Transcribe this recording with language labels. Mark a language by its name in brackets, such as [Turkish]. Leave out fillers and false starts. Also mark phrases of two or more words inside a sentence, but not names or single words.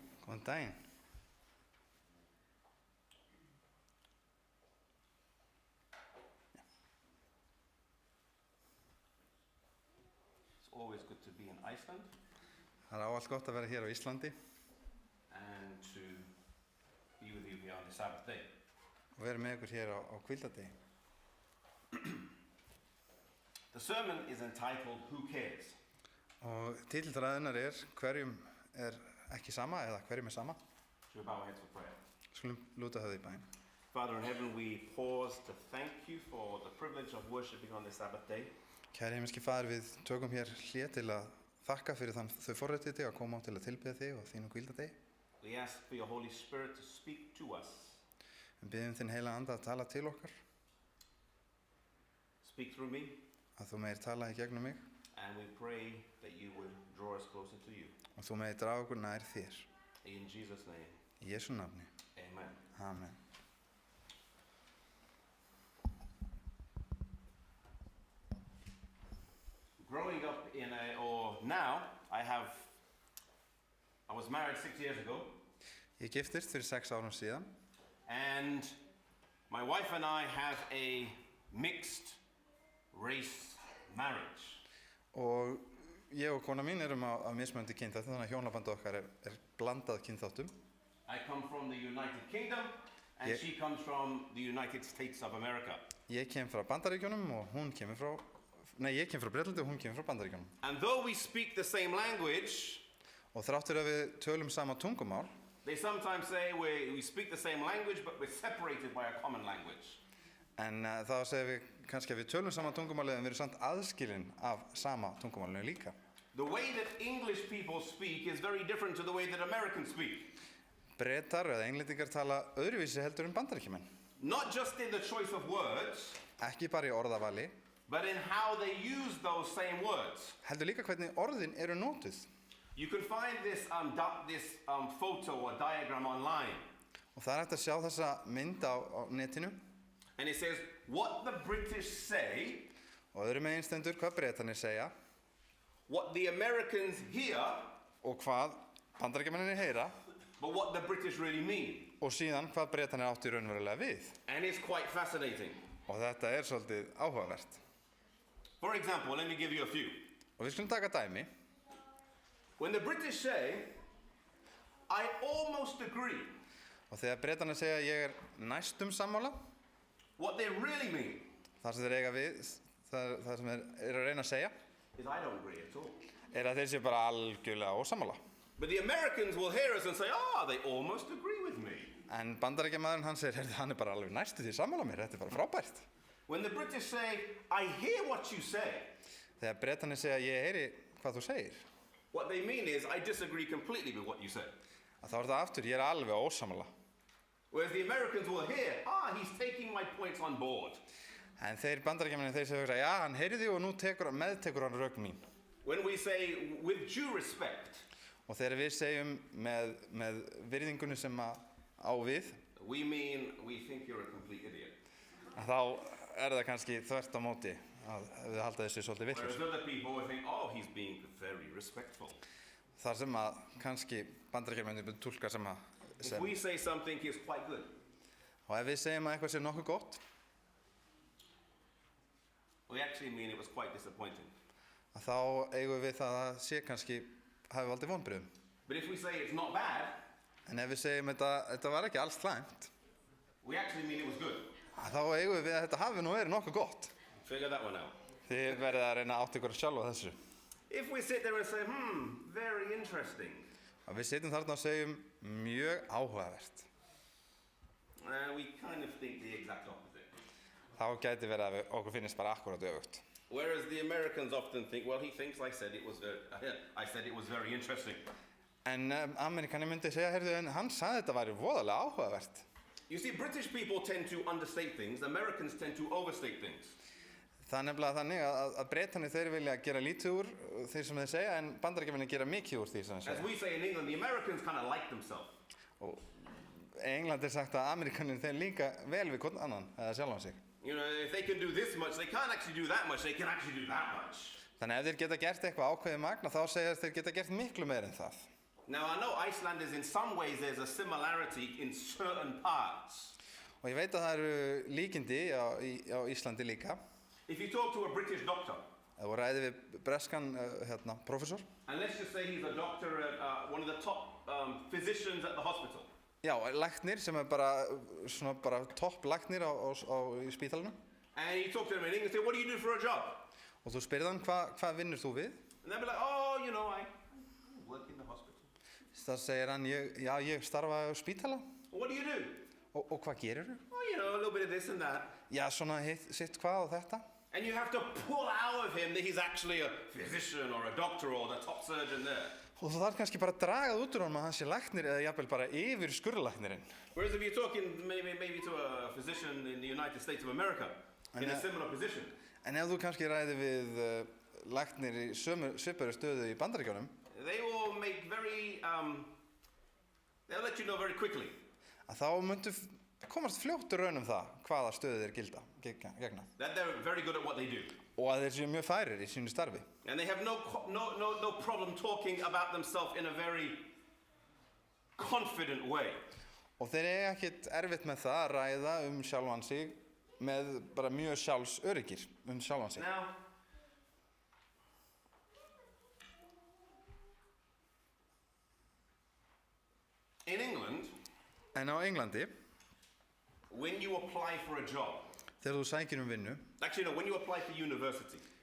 [Icelandic] Góðan daginn. [English] It's always good to be in Iceland [Icelandic] Það ávallt gott að vera hér á Íslandi [English] and to be with you here on the Sabbath day. [Icelandic] og vera með ykkur hér á hvíldardegi. [English] The sermon is entitled Who Cares? [Icelandic] Og titill ræðunnar hverjum ekki sama eða hverjum sama. [English] Shall we bow our heads for prayer? [Icelandic] Skulum lúta höfði í bæn. [English] Father in heaven, we pause to thank you for the privilege of worshiping on this Sabbath day. [Icelandic] Kæri himneski Faðir, við tökum hér hlé til að þakka fyrir þau forréttindi að koma á til að tilbiðja þig og þínum hvíldardegi. [English] We ask for your Holy Spirit to speak to us. [Icelandic] Við biðjum þinn heila anda að tala til okkar, [English] Speak through me, [Icelandic] að þú megir tala í gegnum mig [English] and we pray that you will draw us closer to you. [Icelandic] og þú megir draga okkur nær þér. [English] In Jesus' name, [Icelandic] Í Jesú nafni. [English] amen. [Icelandic] Amen. [English] Growing up I was married 6 years ago, [Icelandic] Ég giftist fyrir 6 árum síðan [English] and my wife and I have a mixed race marriage. [Icelandic] og ég og kona mín erum á mismunandi kynþáttum, þannig að hjónaband okkar er blandað kynþáttum. [English] I come from the United Kingdom and Yeah. she comes from the United States of America. [Icelandic] Ég kem frá Bandaríkjunum og hún kemur frá, ég kem frá Bretlandi og hún kemur frá Bandaríkjunum. [English] And though we speak the same language, [Icelandic] Og þráttur að við tölum sama tungumál, [English] they sometimes say we speak the same language but we're separated by a common language. [Icelandic] en þá segir við kannski að við tölum sama tungumálið en við erum samt aðskilin af sama tungumálinu líka. [English] The way that English people speak is very different to the way that Americans speak. [Icelandic] Bretar eða englendingar tala öðruvísi heldur en Bandaríkjumenn. [English] Not just in the choice of words, [Icelandic] Ekki bara í orðavali, [English] but in how they use those same words. [Icelandic] heldur líka hvernig orðin eru notuð. [English] You can find this photo or diagram online. [Icelandic] Og það hægt að sjá þessa mynd á netinu. [English] And it says, what the British say, [Icelandic] Og öðrum megin stendur hvað Bretarnir segja [English] what the Americans hear, [Icelandic] og hvað Bandaríkjamennir heyra [English] but what the British really mean. [Icelandic] og síðan hvað Bretarnir áttu raunverulega við. [English] And it's quite fascinating. [Icelandic] Og þetta svolítið áhugavert. [English] For example, let me give you a few. [Icelandic] Og við skulum taka dæmi. [English] When the British say, I almost agree, [Icelandic] Og þegar Bretarnir segja ég næstum sammála, [English] what they really mean [Icelandic] það sem þeir eiga við, það sem þeir að reyna að segja, [English] is I don't agree at all. [Icelandic] að þeir séu bara algjörlega ósammála. [English] But the Americans will hear us and say, they almost agree with me. [Icelandic] En Bandaríkjamaðurinn hann segir, hann bara alveg næstu því sammála mér, þetta bara frábært. [English] When the British say, I hear what you say, [Icelandic] Þegar Bretarnir segja ég heyri hvað þú segir, [English] what they mean is I disagree completely with what you say. [Icelandic] að þá það aftur, ég alveg ósammála. [English] Whereas the Americans will hear, he's taking my points on board. [Icelandic] En þeir Bandaríkjamennir þeir segja, já, hann heyri því og nú meðtekur hann rök mín. [English] When we say, with due respect, [Icelandic] Og þegar við segjum með virðingunni sem á við, [English] we mean we think you're a complete idiot. [Icelandic] að þá það kannski þvert á móti að við halda þessu svolítið [English] Whereas [Icelandic] vitlaus. [English] other people will think, he's being very respectful. [Icelandic] Þar sem kannski Bandaríkjamennir túlka sem [English] If we say something is quite good, [Icelandic] og ef við segjum að eitthvað sé nokkuð gott, [English] we actually mean it was quite disappointing. [Icelandic] að þá eigum við það að sé kannski hafi valdið vonbrigðum. [English] But if we say it's not bad, [Icelandic] En ef við segjum þetta var ekki alls slæmt, [English] we actually mean it was good. [Icelandic] að þá eigum við að þetta hafi nú verið nokkuð gott. [English] Figure that one out. [Icelandic] Þið verðið að reyna að átta ykkur sjálf á þessu. [English] If we sit there and say, very interesting, [Icelandic] Að við sitjum þarna og segjum mjög áhugavert, [English] we kind of think the exact opposite. [Icelandic] þá gæti verið að okkur finnist bara akkurat öfugt. [English] Whereas the Americans often think, he thinks I said it was very interesting. [Icelandic] En Amerikani myndi segja, heyrðu, en hann sagði þetta væri voðalega áhugavert. [English] You see, British people tend to understate things, Americans tend to overstate things. [Icelandic] Það nefnilega þannig að Bretarnir þeir vilja gera lítið úr því sem þeir segja, en Bandaríkjamenn gera mikið úr því sem þeir [English] As [Icelandic] segja. [English] we say in England, the Americans kind of like themselves. [Icelandic] Og í Englandi sagt að Amerikanir þeir líka vel við hvern annan, eða sjálfan sig. [English] You know, if they can do this much, they can't actually do that much, they can actually do that much. [Icelandic] Þannig ef þeir geta gert eitthvað ákveðið magna, þá segja þeir geta gert miklu meir en það. [English] Now, I know Iceland is in some ways there's a similarity in certain parts. [Icelandic] Og ég veit að það eru líkindi á Íslandi líka. [English] If you talk to a British doctor, [Icelandic] Ef þú ræðir við breskan prófessor. [English] and let's just say he's a doctor at one of the top physicians at the hospital, [Icelandic] Já, læknir sem bara topp læknir í spítalunum. [English] and you talk to him in English, say, what do you do for a job? [Icelandic] Og þú spyrir hann hvað vinnur þú við? [English] And they'll be like, oh, you know, I work in the hospital. [Icelandic] Það segir hann, ég starfa á spítala. [English] What do you do? [Icelandic] Og hvað gerir þú? [English] Oh, you know, a little bit of this and that. [Icelandic] Já, svona sitt hvað og þetta. [English] And you have to pull out of him that he's actually a physician or a doctor or the top surgeon there. [Icelandic] Og þú þarf kannski bara að draga út úr honum að hann sé læknir eða jafnvel bara yfir skurðlæknirinn. [English] Whereas if you're talking maybe to a physician in the United States of America, in a similar position, [Icelandic] En ef þú kannski ræðir við læknir í svipaðri stöðu í Bandaríkjunum, [English] they will make they'll let you know very quickly. [Icelandic] að þá myndu komast fljótt raun það hvaða stöðu þeir gegna. [English] That they're very good at what they do. [Icelandic] Og að þeir séu mjög færir í sínu starfi. [English] And they have no problem talking about themselves in a very confident way. [Icelandic] Og þeir eiga ekkert erfitt með það að ræða sjálfan sig með bara mjög sjálfsöryggir sjálfan sig. [English] Now, in England, [Icelandic] En á Englandi, [English] when you apply for a job, [Icelandic] þegar þú sækir vinnu, [English] actually no, when you apply for university,